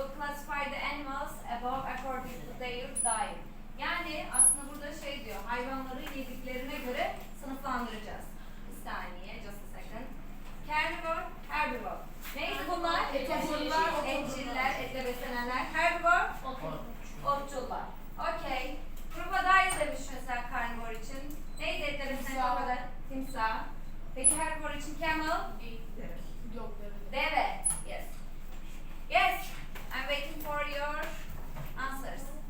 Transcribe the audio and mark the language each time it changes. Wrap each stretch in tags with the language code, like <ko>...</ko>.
<en>Classify the animals above according to their diet.</en> <tr>Yani aslında burada şey diyor. Hayvanları yediklerine göre sınıflandıracağız. Bir saniye.</tr> <en>Just a second. Carnivore, herbivore.</en> <tr>Neydi bunlar? Etçiller, etçiller, etle beslenenler. Herbivore, otçullar. Okay. Crocodile demiş mesela carnivore için. Neydi etle beslenen crocodile? Timsah. Peki herbivore için camel? Deve.</tr> <en>Yes. Yes. I'm waiting for your answers.</en>